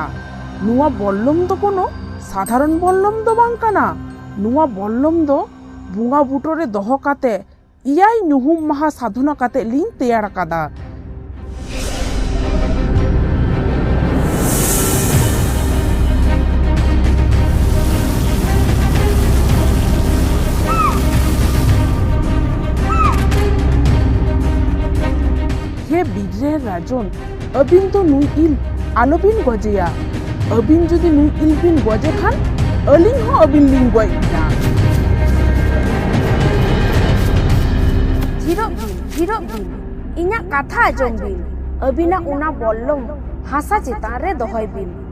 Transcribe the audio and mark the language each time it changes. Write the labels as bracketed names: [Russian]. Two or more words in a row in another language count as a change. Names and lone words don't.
[Santali] ᱱᱚᱣᱟ ᱵᱚᱞᱞᱚᱢ ᱫᱚ ᱠᱳᱱᱳ ᱥᱟᱫᱷᱟᱨᱚᱱ ᱵᱚᱞᱞᱚᱢ ᱫᱚ ᱵᱟᱝ ᱠᱟᱱᱟ। ᱱᱚᱣᱟ ᱵᱚᱞᱞᱚᱢ ᱫᱚ ᱵᱚᱸᱜᱟ ᱵᱩᱴᱟᱹ ᱨᱮ ᱫᱚᱦᱚ ᱠᱟᱛᱮ 7 ᱧᱩᱦᱩᱢ ᱢᱟᱦᱟ ᱥᱟধনা ᱠᱟᱛᱮ ᱞᱤᱧ ᱛᱮᱭᱟᱨ ᱟᱠᱟᱫᱟ। [Bangla] হে বীরের রাজন [Santali] ᱟᱹᱵᱤᱱ ᱫᱚ ᱱᱩᱭ ᱤᱞ ᱟᱞᱚᱵᱤᱱ ᱜᱚᱡᱮᱭᱟ। ᱟᱹᱵᱤᱱ ᱡᱩᱫᱤ ᱱᱩᱭ ᱤᱞ ᱵᱤᱱ ᱜᱚᱡᱮ ᱠᱷᱟᱱ ᱟᱹᱞᱤᱧ ᱦᱚᱸ ᱟᱹᱵᱤᱱ ᱞᱤᱧ ᱜᱚᱡ ᱵᱤᱱᱟ। ᱛᱷᱤᱨᱚᱜ ᱵᱤᱱ ᱤᱧᱟᱜ ᱠᱟᱛᱷᱟ ᱟᱸᱡᱚᱢ ᱵᱤᱱ ᱟᱹᱵᱤᱱᱟᱜ ᱚᱱᱟ ᱵᱚᱞᱞᱚᱢ ᱦᱟᱥᱟ ᱪᱮᱛᱟᱱ ᱨᱮ ᱫᱚᱦᱚᱭ ᱵᱤᱱ।